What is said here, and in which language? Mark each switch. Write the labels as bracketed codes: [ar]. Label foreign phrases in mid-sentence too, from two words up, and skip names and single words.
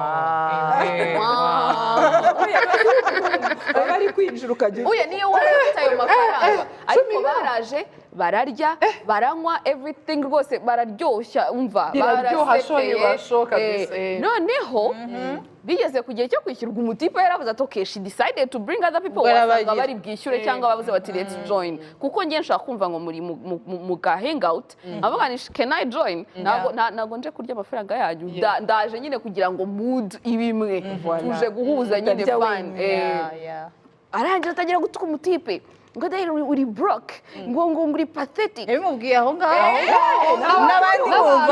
[rw] bari kwinjira ukajya uye niyo warafite ayo mafaranga ariko baraje bararya baranywa everything rwose bararyoshya umva barashoye noneho bigeze ku gihe cyo kwishyurwa umutipe yaravuze ati [en] okay she decided to bring other people [rw] wasanga bari bwishyure cyangwa bavuze bati [en] let's join [rw] kuko ngiye nshaka kumva ngo muri mu ga hangout avuga ni [en] can I join [rw] nago nje kurya amafaranga yanyu ndaje nyine kugira ngo mood ibimwe tuje guhuza nyine fun arangira atagira gutuka umutipe ngo dai uri broke ngo [en] uri pathetic [rw] bimubwiye aho ngaho n'abandi bumva